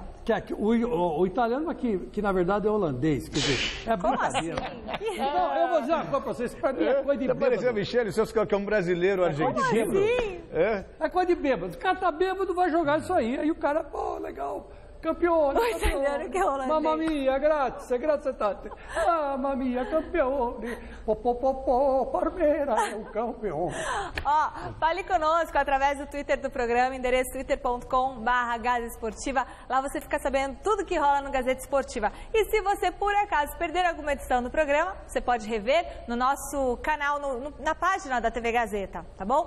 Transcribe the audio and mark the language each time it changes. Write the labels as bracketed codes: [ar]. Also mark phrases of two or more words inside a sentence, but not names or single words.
[pt] O italiano que na verdade é holandês, quer dizer, é brincadeira. Assim? Não, eu vou dizer uma coisa pra vocês, pra mim é coisa de bêbado. Parecia Michele, seus que é um brasileiro argentino. Assim? É coisa de bêbado. O cara tá bêbado, vai jogar isso aí. Aí o cara, pô, legal. Campeão, o italiano que é holandês. [it] Mamma mia, grazie tante. Mamma mia, campeone. [pt] Parmeira, é o campeão. Fale conosco através do Twitter do programa, endereço twitter.com/Gazeta Esportiva. Lá você fica sabendo tudo que rola no Gazeta Esportiva. E se você, por acaso, perder alguma edição do programa, você pode rever no nosso canal, na página da TV Gazeta, tá bom?